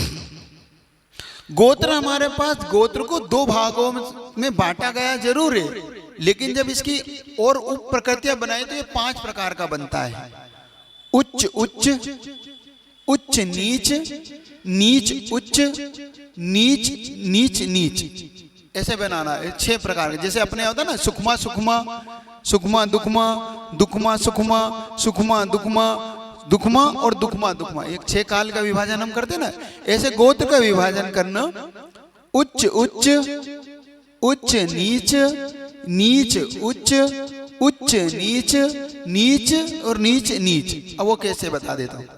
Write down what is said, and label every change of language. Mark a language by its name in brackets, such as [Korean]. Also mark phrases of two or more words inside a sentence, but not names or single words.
[Hindi] गोत्र हमारे पास, गोत्र को 2 भागों में बांटा गया जरूर है, लेकिन जब इसकी और उप प्रकृतियां बनाई तो ये 5 प्रकार का बनता है। उच्च उच्च, उच्च नीच, नीच उच्च, नीच नीच नीच, ऐसे बनाना है 6 प्रकार के। जैसे अपने होता ना सुखमा सुखमा, सुखमा दुखमा, दुखमा सुखमा, सुखमा दुखमा, दुखमा और दुखमा दुखमा, एक 6 काल का विभाजन हम करते ना, ऐसे गोत्र का विभाजन करना। उच्च उच्च, उच्च नीच, नीच उच्च, उच्च नीच, नीच और नीच नीच। अब वो कैसे बता देता हूं।